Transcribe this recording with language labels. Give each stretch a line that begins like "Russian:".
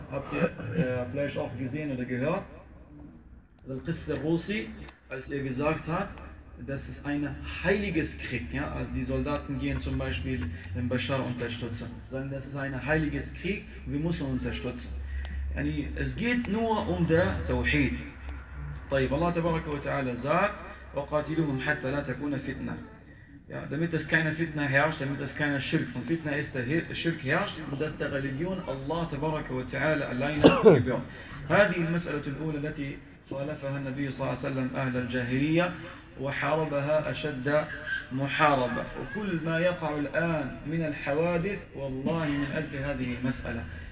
German: Habt ihr vielleicht auch gesehen oder gehört? Der Priester Russi, als er gesagt hat, das ist ein heiliges Krieg. Ja? Also die Soldaten gehen zum Beispiel den Bashar unterstützen. Sagen, das ist ein heiliges Krieg, wir müssen unterstützen. Yani, es geht nur um der Tauhid.
Arabic: طيب,
German: Allah tabaraka wa ta'ala sagt,
Arabic: وَقَاتِلُهُمْ حَتَّى لَا تَكُونَ فِتْنَةً.
German: Ja, damit es keine Fitna herrscht, damit es keine Schirk. Und Fitna ist, der Schirk herrscht und dass der Religion Allah tabaraka wa ta'ala alleine gebührt.
Arabic: هذه المسألة الأولى التي خالفها النبي صلى الله عليه وسلم أهل الجاهلية وحاربها أشد محاربة. وكل ما يقع الآن من الحوادث والله من أجل هذه المسألة.